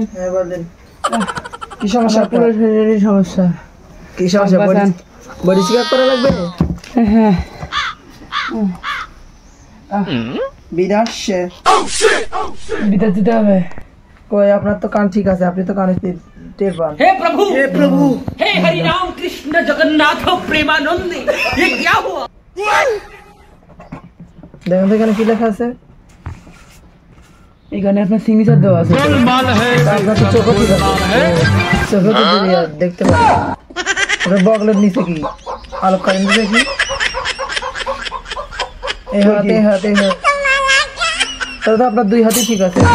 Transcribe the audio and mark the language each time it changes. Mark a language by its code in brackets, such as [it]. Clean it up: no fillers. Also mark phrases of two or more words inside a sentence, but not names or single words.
[bn] হ্যাঁ বলেন, কি সমস্যা? পুরো শরীরের সমস্যা। কি সমস্যা? বডি চেক করা লাগবে? হ্যাঁ, বিদাসে বিদায় দিতে হবে। কই আপনার তো কান ঠিক আছে, আপনি তো কানে টের পান। [hi] हे प्रभु हे हरि राम कृष्ण जगन्नाथ प्रेमानंद ये क्या हुआ? [bn] দেখেন তো এখানে কি লেখা আছে। এখানে আপনার সিগনেচার দেওয়া আছে। আপনার তো চোখও ঠিক আছে, চোখে তো দেখতে পারেন। ওটা বগলের নিচে কি আলোক কারেন্ট দিছে কি? এই হাতে তাহলে তো আপনার দুই হাতই ঠিক আছে।